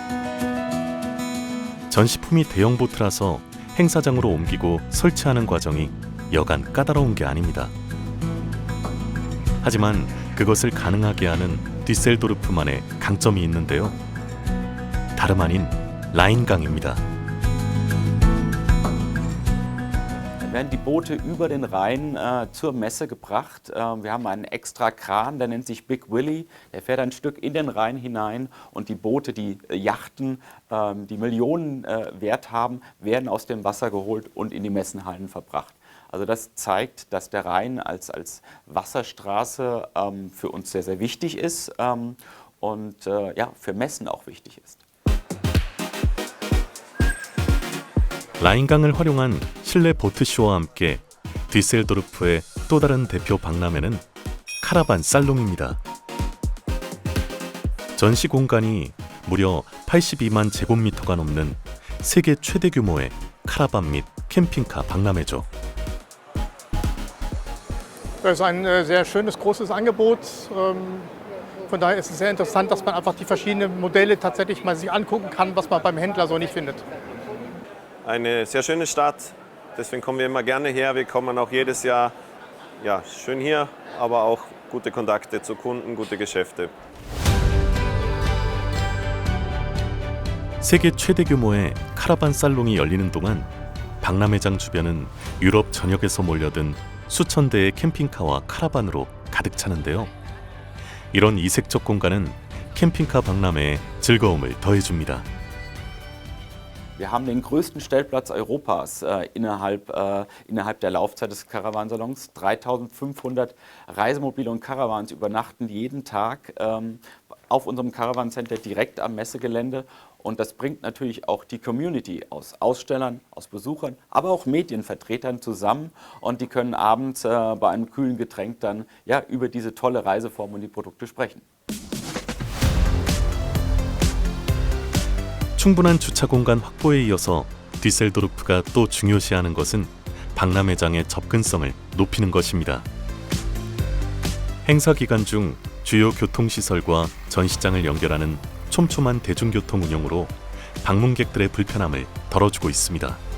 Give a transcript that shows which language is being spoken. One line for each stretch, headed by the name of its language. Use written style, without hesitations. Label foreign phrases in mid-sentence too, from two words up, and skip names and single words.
Korean: 전시품이 대형 보트라서 행사장으로 옮기고 설치하는 과정이 여간 까다로운 게 아닙니다. 하지만 그것을 가능하게 하는 뒤셀도르프만의 강점이 있는데요. 다름 아닌 라인강입니다.
German: Werden die Boote über den Rhein zur Messe gebracht. Wir haben einen extra Kran, der nennt sich Big Willy. Der fährt ein Stück in den Rhein hinein und die Boote, die Yachten, die Millionen Wert haben, werden aus dem Wasser geholt und in die Messenhallen verbracht. Also das zeigt, dass der Rhein als Wasserstraße für uns sehr, sehr wichtig ist und für Messen auch wichtig ist.
Korean: 라인강을 활용한 실내 보트쇼와 함께 뒤셀도르프의 또 다른 대표 박람회는 카라반 살롱입니다. 전시 공간이 무려 82만 제곱미터가 넘는 세계 최대 규모의 카라반 및 캠핑카 박람회죠.
German: Es ist ein sehr schönes, großes Angebot Von daher ist es sehr interessant, dass man einfach die verschiedenen Modelle tatsächlich mal sich angucken kann, was man beim Händler so nicht findet. Eine sehr schöne Stadt, deswegen kommen wir immer gerne her. Wir kommen auch jedes Jahr, ja, schön hier, aber auch gute Kontakte zu Kunden, gute Geschäfte.
Korean: 세계 최대 규모의 카라반 살롱이 열리는 동안 박람회장 주변은 유럽 전역에서 몰려든 수천 대의 캠핑카와 카라반으로 가득 차는데요. 이런 이색적 공간은 캠핑카 박람회에 즐거움을 더해줍니다.
German: Wir haben den größten Stellplatz Europas innerhalb der Laufzeit des Caravansalons. 3.500 Reisemobile und Caravans übernachten jeden Tag auf unserem Caravan Center direkt am Messegelände. Und das bringt natürlich auch die Community aus Ausstellern, aus Besuchern, aber auch Medienvertretern zusammen. Und die können abends bei einem kühlen Getränk dann ja, über diese tolle Reiseform und die Produkte sprechen.
Korean: 충분한 주차 공간 확보에 이어서 뒤셀도르프가 또 중요시하는 것은 박람회장의 접근성을 높이는 것입니다. 행사 기간 중 주요 교통시설과 전시장을 연결하는 촘촘한 대중교통 운영으로 방문객들의 불편함을 덜어주고 있습니다.